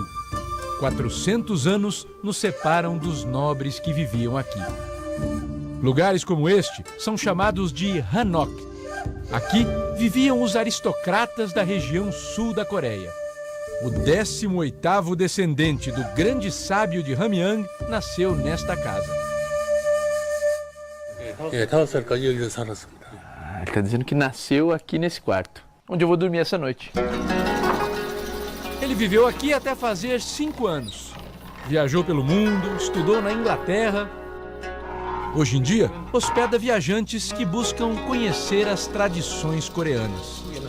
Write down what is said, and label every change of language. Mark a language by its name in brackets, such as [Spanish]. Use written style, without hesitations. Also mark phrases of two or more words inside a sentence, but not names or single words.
[Portuguese] 400 anos nos separam dos nobres que viviam aqui. Lugares como este são chamados de Hanok. Aqui viviam os aristocratas da região sul da Coreia. O 18º descendente do grande sábio de Hamyang nasceu nesta casa. [Korean] 예, 5살까지 여기서 살았습니다. [Portuguese] Ele está dizendo que nasceu aqui nesse quarto, onde eu vou dormir essa noite. Ele viveu aqui até fazer 5 anos. Viajou pelo mundo, estudou na Inglaterra. Hoje em dia, hospeda viajantes que buscam conhecer as tradições coreanas.